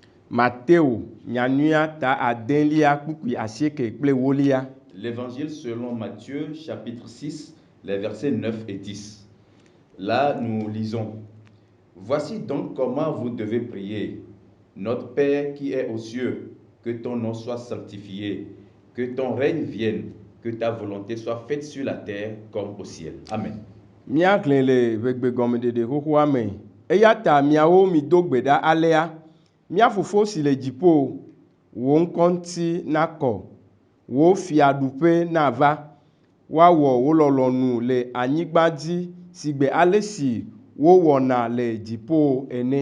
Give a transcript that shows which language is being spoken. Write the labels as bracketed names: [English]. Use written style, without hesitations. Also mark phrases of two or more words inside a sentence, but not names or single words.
[French] L'évangile selon Matthieu chapitre 6, les versets 9 et 10. Là, nous lisons: Voici donc comment vous devez prier. Notre Père qui est aux cieux, que ton nom soit sanctifié, que ton règne vienne, que ta volonté soit faite sur la terre comme au ciel. Amen. [Ewe] Wo fiaɖuƒe na va, woawɔ wo lɔlɔ̃nu le anyigba dzi sigbe ale si wowɔna le dziƒo ene.